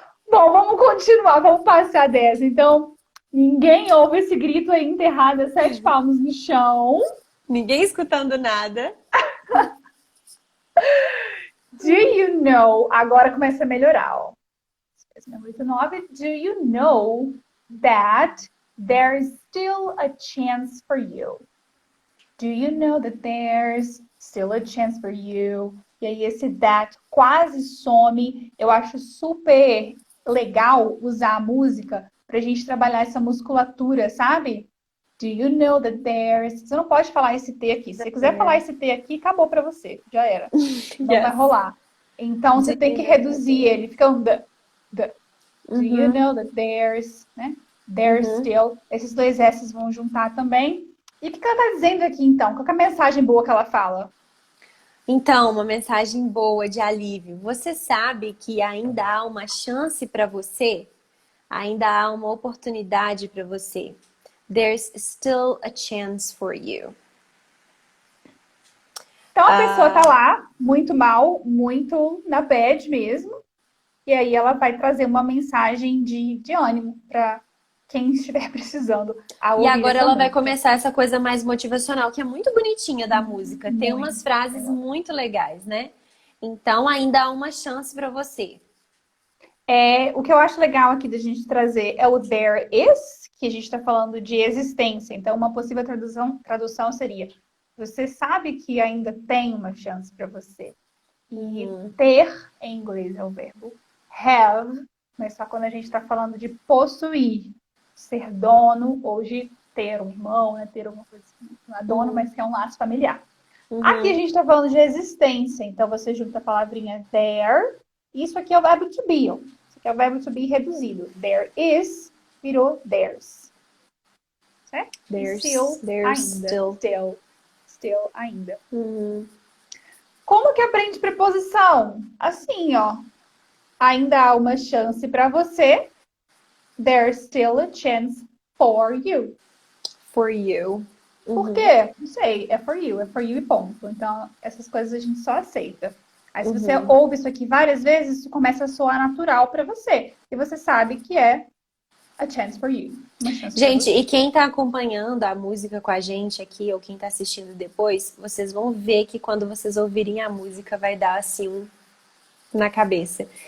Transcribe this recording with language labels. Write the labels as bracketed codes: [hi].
[pt] Bom, vamos continuar, vamos passar dessa. Então, ninguém ouve esse grito aí enterrado a 7 palmos no chão. Ninguém escutando nada. [en] Do you know? [pt] Agora começa a melhorar, ó. Número 9. [en] Do you know that there's still a chance for you? Do you know that there's still a chance for you? [pt] E aí esse that quase some. Eu acho super legal usar a música pra gente trabalhar essa musculatura, sabe? Do you know that there's... Você não pode falar esse T aqui. Se você quiser falar esse T aqui, acabou pra você. Já era. Não vai rolar. Então, você tem que reduzir ele. Fica um the. [en] Do you know that there's, né? There's still. [pt] Esses dois S's vão juntar também. E o que ela está dizendo aqui, então? Qual que é a mensagem boa que ela fala? Então, uma mensagem boa de alívio. Você sabe que ainda há uma chance para você? Ainda há uma oportunidade para você. [en] There's still a chance for you. [pt] Então, a pessoa tá lá, muito mal, muito na bad mesmo. E aí ela vai trazer uma mensagem de ânimo para quem estiver precisando. E agora ela vai começar essa coisa mais motivacional, que é muito bonitinha da música. Tem umas frases muito legais, né? Então ainda há uma chance para você. O que eu acho legal aqui da gente trazer é o there is, que a gente está falando de existência. Então, uma possível tradução seria: você sabe que ainda tem uma chance para você. E ter, em inglês, é o verbo have, mas só quando a gente está falando de possuir, ser dono ou de ter um irmão, né? Ter alguma coisa assim. Não é dono, mas que é um laço familiar. Aqui a Uhum. gente tá falando de existência, então você junta a palavrinha there. Isso aqui é o verbo to be, ó. Isso aqui é o verbo to be reduzido. There is virou there's, certo? E still [en] There's [pt] ainda. [en] still. [pt] Still ainda. Uhum. Como que aprende preposição? Assim, ó. Ainda há uma chance para você. [en] There's still a chance for you. For you. [pt] Por Uhum. quê? Não sei. É for you e ponto. Então, essas coisas a gente só aceita. Aí, se você Uhum. ouve isso aqui várias vezes, isso começa a soar natural para você. E você sabe que é a chance [en] for you. [pt] Uma chance para Gente, e você. quem tá acompanhando a música com a gente aqui, ou quem tá assistindo depois, vocês vão ver que quando vocês ouvirem a música vai dar assim na cabeça.